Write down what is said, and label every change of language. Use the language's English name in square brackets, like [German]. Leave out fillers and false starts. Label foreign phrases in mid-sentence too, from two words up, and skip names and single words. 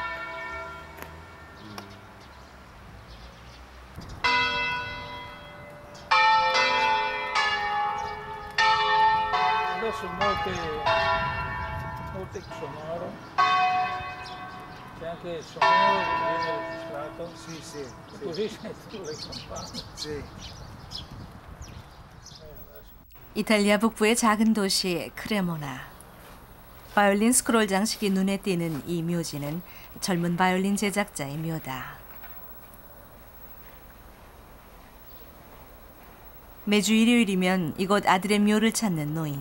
[Italian] Adesso molte sonoro, c'è anche il sonoro che viene registrato. Sì, sì. Così senti le campane. Sì. [Korean] 이탈리아 북부의 작은 도시 크레모나. 바이올린 스크롤 장식이 눈에 띄는 이 묘지는 젊은 바이올린 제작자의 묘다. 매주 일요일이면 이곳 아들의 묘를 찾는 노인.